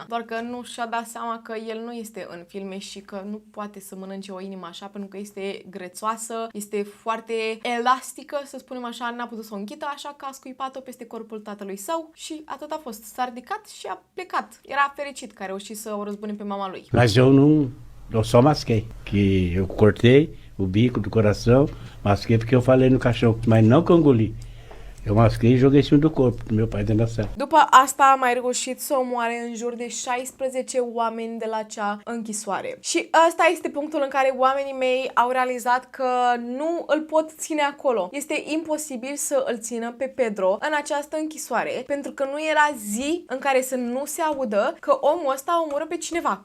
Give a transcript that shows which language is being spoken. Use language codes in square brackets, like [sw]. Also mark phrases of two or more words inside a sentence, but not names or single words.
[ro] Doar că nu și-a dat seama că el nu este în filme și că nu poate să mănânce o inimă așa, pentru că este grețoasă, este foarte elastică, să spunem așa, n-a putut să o închită, așa că a scuipat-o peste corpul tatălui său și atât a fost. S-a ridicat și a plecat. Era fericit că a reușit să o răzbune pe mama lui. [pt] Mas eu só masquei, que eu cortei o bico do coração, masquei porque eu falei no caixão, mas não que eu engoli. Eu masquei e joguei em cima do corpo do meu pai dentro da cela. [ro] După asta a mai reușit să omoare în jur de 16 oameni de la acea închisoare. Și ăsta este punctul în care oamenii mei au realizat că nu îl pot ține acolo. Este imposibil să îl țină pe Pedro în această închisoare, pentru că nu era zi în care să nu se audă că omul ăsta omoră pe cineva.